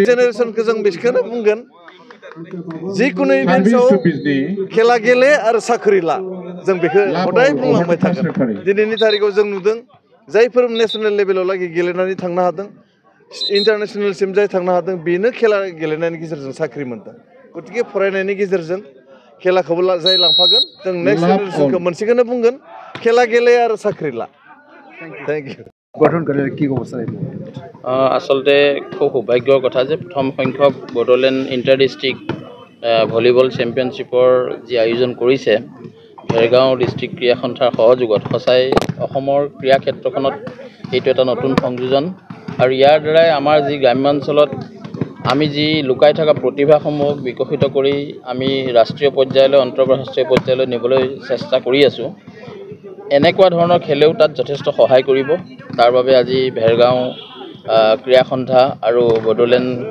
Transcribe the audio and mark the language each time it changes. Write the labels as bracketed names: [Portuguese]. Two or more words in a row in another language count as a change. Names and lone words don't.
[Bodo] जेनेरेशनखौ जों बेखौनो बुंगोन जिकुनु इभेन्ट्सआव खेला गेले आरो साख्रि ला जों बेखौ हदाय बुंलांबाय थागोन दिनैनि तारिखाव जों नुदों जायफोर नेशनेल लेभेलाव लागि गेलेनानै थांनो हादों इन्टारनेशनेलसिम जाय थांनो हादों बेनो खेला गेलेनायनि गेजेरजों साख्रि मोनदों गतिके फरायनायनि गेजेरजों खेलाखौबो जाय लांफागोन जों [English] next generationखौ [Bodo] मोनसेखौनो बुंगोन खेला गेले आरो साख्रि ला [English] thank you [Assamese] গঠন কৰে কি ক'ব বিচাৰিব আচলতে খুব সৌভাগ্যৰ কথা যে প্ৰথম সংখ্যক বড়োলেণ্ড ইণ্টাৰ ডিষ্ট্ৰিক্ট ভলীবল চেম্পিয়নশ্বিপৰ যি আয়োজন কৰিছে ভেৰগাঁও ডিষ্ট্ৰিক্ট ক্ৰীড়া সন্থাৰ সহযোগত সঁচাই অসমৰ ক্ৰীড়া ক্ষেত্ৰখনত এইটো এটা নতুন সংযোজন আৰু ইয়াৰ দ্বাৰাই আমাৰ যি গ্ৰাম্যাঞ্চলত আমি যি লুকাই থকা প্ৰতিভাসমূহক বিকশিত কৰি আমি ৰাষ্ট্ৰীয় পৰ্যায়লৈ আন্তঃৰাষ্ট্ৰীয় পৰ্যায়লৈ নিবলৈ চেষ্টা কৰি আছোঁ এনেকুৱা ধৰণৰ খেলেও তাত যথেষ্ট সহায় কৰিব তাৰ বাবে আজি ভেৰগাঁও ক্ৰীড়া সন্থা আৰু বড়োলেণ্ড